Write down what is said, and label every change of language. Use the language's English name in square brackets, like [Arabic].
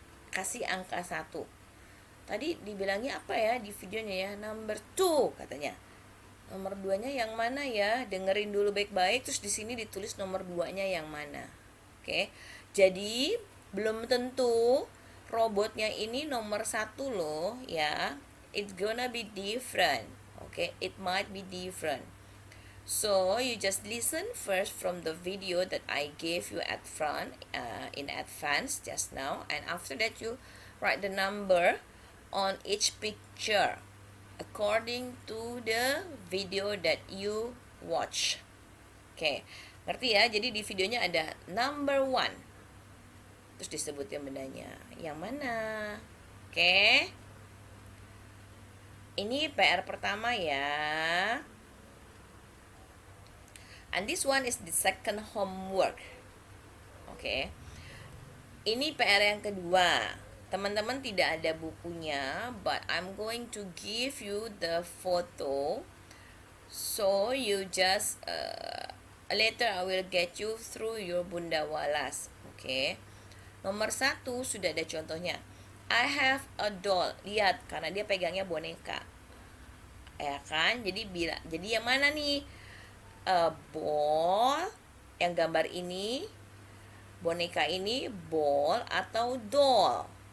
[Indonesian] Kasih angka 1. Tadi dibilangnya apa ya di videonya ya? Number 2 katanya. Nomor 2-nya yang mana ya? Dengerin dulu baik-baik, terus di sini ditulis nomor 2-nya yang mana. Oke. Jadi, belum tentu robotnya ini nomor 1 loh ya. [English] It's gonna be different. Okay, it might be different. So, you just listen first from the video that I gave you at front in advance just now, and after that you write the number on each picture according to the video that you watch. [Indonesian] Okay, ngerti ya? Jadi di videonya ada number 1. Terus disebutin bendanya. Yang mana? Oke. Ini PR pertama ya. [English] And this one is the second homework. Oke. [Indonesian] Ini PR yang kedua. Teman-teman tidak ada bukunya, [English] but I'm going to give you the photo. So you just later I will get you through your Bunda Walas. Okay. [Indonesian] Nomor 1 sudah ada contohnya. [English] I have a doll. [Indonesian] Lihat, karena dia pegangnya boneka. Ya kan? Jadi yang mana nih? A ball yang gambar ini, boneka ini ball atau doll?